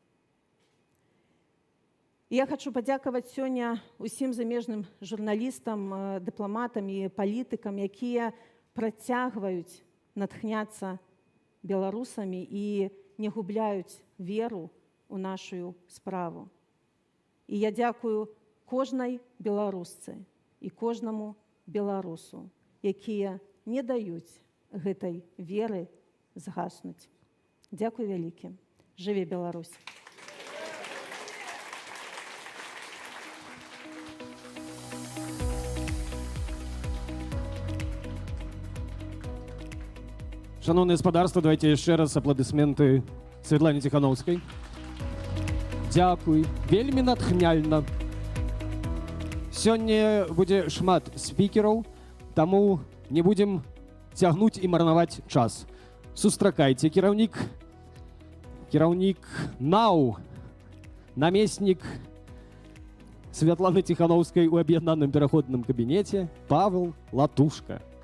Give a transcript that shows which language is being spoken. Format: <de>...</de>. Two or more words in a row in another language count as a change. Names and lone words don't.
<be>Я хочу падзякаваць сёння усім замежным журналістам, дыпламатам і палітыкам, якія працягваюць натхняцца беларусамі і не губляюць веру у нашу справу. І я дзякую кожнай беларусцы і кожнаму беларусу, якія не даюць гэтай веры згаснуць. Дзякуй вялікі. Жыве Беларусь!</be> <uk>Шановне господарство, давайте ще раз аплодисменти Світлані Тихановській. Дякую.</uk> <be>Вельмі натхняльна. Сёння будзе шмат спікераў, таму не будзем цягнуць і марнаваць час. Сустракайце кіраўнік НАУ, намеснік Святланы Тихановскай у аб'яднаным пераходным кабінеце Павел Латушка.</be>